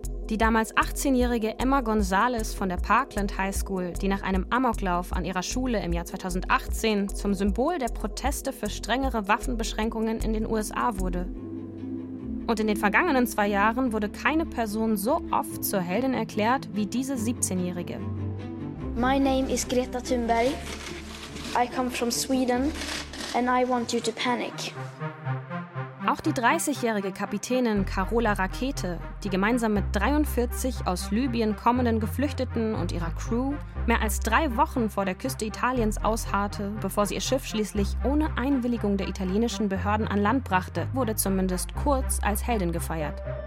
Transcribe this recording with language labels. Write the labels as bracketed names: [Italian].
[German] Die damals 18-jährige Emma Gonzalez von der Parkland High School, die nach einem Amoklauf an ihrer Schule im Jahr 2018 zum Symbol der Proteste für strengere Waffenbeschränkungen in den USA wurde. Und in den vergangenen 2 Jahren wurde keine Person so oft zur Heldin erklärt wie diese 17-Jährige. [English] My name is Greta Thunberg. I come from Sweden and I want you to panic. [German] Auch die 30-jährige Kapitänin Carola Rakete, die gemeinsam mit 43 aus Libyen kommenden Geflüchteten und ihrer Crew mehr als 3 Wochen vor der Küste Italiens ausharrte, bevor sie ihr Schiff schließlich ohne Einwilligung der italienischen Behörden an Land brachte, wurde zumindest kurz als Heldin gefeiert.